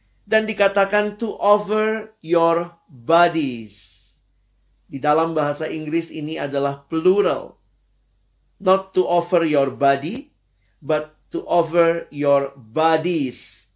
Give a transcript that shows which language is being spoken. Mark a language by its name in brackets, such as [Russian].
[Indonesian] Dan dikatakan [English] to offer your bodies. [Indonesian] Di dalam bahasa Inggris ini adalah plural. [English] Not to offer your body, but to offer your bodies.